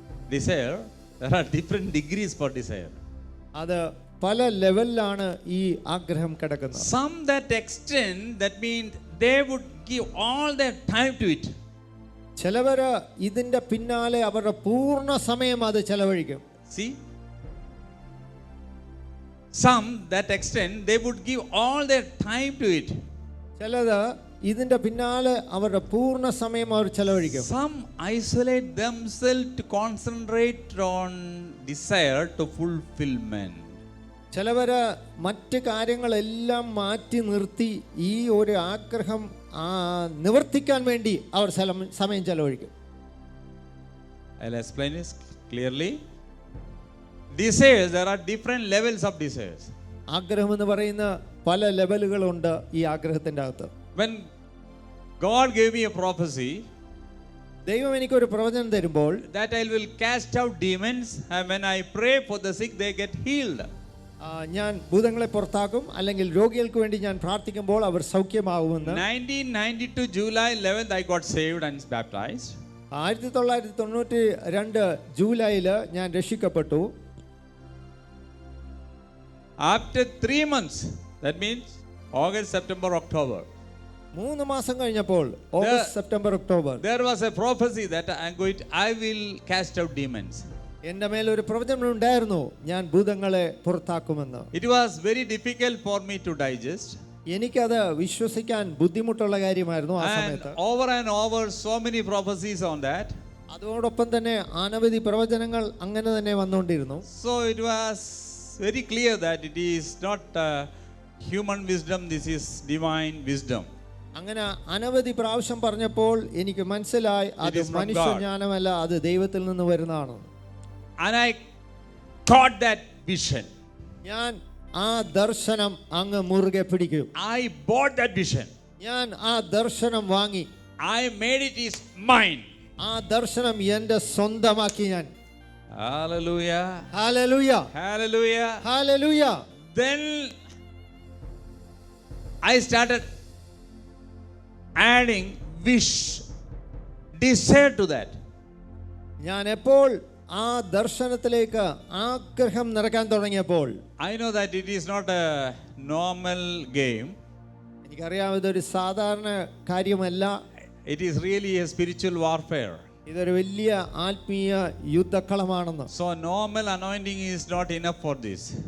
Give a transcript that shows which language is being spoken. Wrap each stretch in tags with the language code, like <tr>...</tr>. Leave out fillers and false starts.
<en>Desire, there are different degrees for desire.</en> <ml>അത് പല ലെവലിലാണ് ഈ ആഗ്രഹം കിടക്കുന്നത്.</ml> <en>Some that extend, that means they would give all their time to it.</en> <ml>ചിലവര് ഇതിന്റെ പിന്നാലെ അവരുടെ പൂർണ്ണ സമയം അത് ചെലവഴിക്കും.</ml> <en>See? Some that extend, they would give all their time to it.</en> <ml>ചിലത് ഇതിന്റെ പിന്നാലെ അവരുടെ പൂർണ്ണ സമയം അവർ ചെലവഴിക്കും.</ml> <en>Some isolate themselves to concentrate on desire to fulfillment.</en> <ml>ചിലവര് മറ്റ് കാര്യങ്ങളെല്ലാം മാറ്റി നിർത്തി ഈ ഒരു ആഗ്രഹം നിവർത്തിക്കാൻ വേണ്ടി അവർ സമയം ചെലവഴിക്കും.</ml> <en>I'll explain this clearly. Desires, there are different levels of desires.</en> <ml>ആഗ്രഹം എന്ന് പറയുന്ന പല ലെവലുകളുണ്ട് ഈ ആഗ്രഹത്തിന്റെ അകത്ത്.</ml> <en>When God gave me a prophecy,</en> <ml>ദൈവം എനിക്കൊരു പ്രവചനം തരുമ്പോൾ</ml> <en>that I will cast out demons, and when I pray for the sick they get healed.</en> <ml>ഞാൻ ഭൂതങ്ങളെ പുറത്താക്കും, അല്ലെങ്കിൽ രോഗികൾക്ക് വേണ്ടി ഞാൻ പ്രാർത്ഥിക്കുമ്പോൾ അവർ സൗഖ്യമാവുമെന്ന്.</ml> <en>1992 July 11th I got saved and baptized.</en> <ml>1992 ജൂലൈയിൽ ഞാൻ രക്ഷിക്കപ്പെട്ടു.</ml> <en>After 3 months, that means August, September, October.</en> <ml>3 മാസം കഴിഞ്ഞപ്പോൾ, August, September, October,</ml> <en>there was a prophecy that I will cast out demons.</en> <ml>എൻ്റെ മേൽ ഒരു പ്രവചനം ഉണ്ടായിരുന്നു, ഞാൻ ഭൂതങ്ങളെ പുറത്താക്കുമെന്ന്.</ml> <en>It was very difficult for me to digest.</en> <ml>എനിക്കത് വിശ്വസിക്കാൻ ബുദ്ധിമുട്ടുള്ള കാര്യമായിരുന്നു ആ സമയത്ത്.</ml> <en>Over and over so many prophecies on that.</en> <ml>അതോടൊപ്പം തന്നെ അനവധി പ്രവചനങ്ങൾ അങ്ങനെ തന്നെ വന്നുകൊണ്ടിരുന്നു.</ml> <en>So it was very clear that it is not human wisdom, this is divine wisdom.</en> <ml>അങ്ങനെ അനവധി പ്രാവശ്യം പറഞ്ഞപ്പോൾ എനിക്ക് മനസ്സിലായി അത് മനുഷ്യജ്ഞാനമല്ല, അത് ദൈവത്തിൽ നിന്ന് വരുന്നതാണ്.</ml> <en>And I caught that vision.</en> <ml>ഞാൻ ആ ദർശനം അങ്ങ് മുറുകെ പിടിക്കും.</ml> <en>I bought that vision.</en> <ml>ഞാൻ ആ ദർശനം വാങ്ങി.</ml> <en>I made it is mine.</en> <ml>ആ ദർശനം എൻ്റെ സ്വന്തമാക്കി ഞാൻ.</ml> <en>Hallelujah. Hallelujah. Hallelujah. Hallelujah. Then I started adding wish, desire to that.</en> <ml>ഞാൻ എപ്പോൾ ആ ദർശനത്തിലേക്ക് ആഗ്രഹം നിറയ്ക്കാൻ തുടങ്ങിയപ്പോൾ,</ml> <en>I know that it is not a normal game.</en> <ml>എനിക്കറിയാം ഇതൊരു സാധാരണ കാര്യമല്ല.</ml> <en>It is really a spiritual warfare.</en> <ml>ഇതൊരു വലിയ ആത്മീയ യുദ്ധക്കളമാണെന്ന്.</ml> <en>So normal anointing is not enough for this.</en>